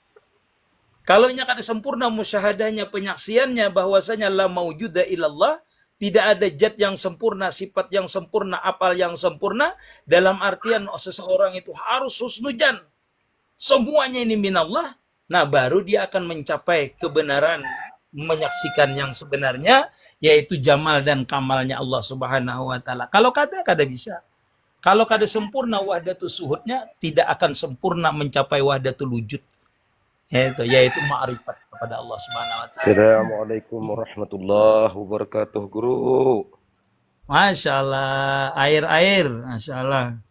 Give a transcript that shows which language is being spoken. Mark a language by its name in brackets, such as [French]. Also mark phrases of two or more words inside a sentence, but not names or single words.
[Indonesian] Kalau nya kada sempurna musyahadahnya, penyaksiannya bahwasanya [Arabic] لا موجود إلا الله, [Indonesian] Tidak ada zat yang sempurna, sifat yang sempurna, apal yang sempurna. Dalam artian seseorang itu harus husnudzan. Semuanya ini minallah. Nah, baru dia akan mencapai kebenaran, menyaksikan yang sebenarnya, yaitu jamal dan kamalnya Allah [Arabic] سبحانه وتعالى. [Indonesian] Kalau kada bisa. Kalau kada sempurna wahdatul suhudnya, tidak akan sempurna mencapai [Arabic] وحدة الوجود. [Indonesian] Yaitu ma'rifat kepada Allah [Arabic] سبحانه وتعالى. السلام عليكم ورحمة الله وبركاته, Guru. ما شاء الله, air, ما شاء الله.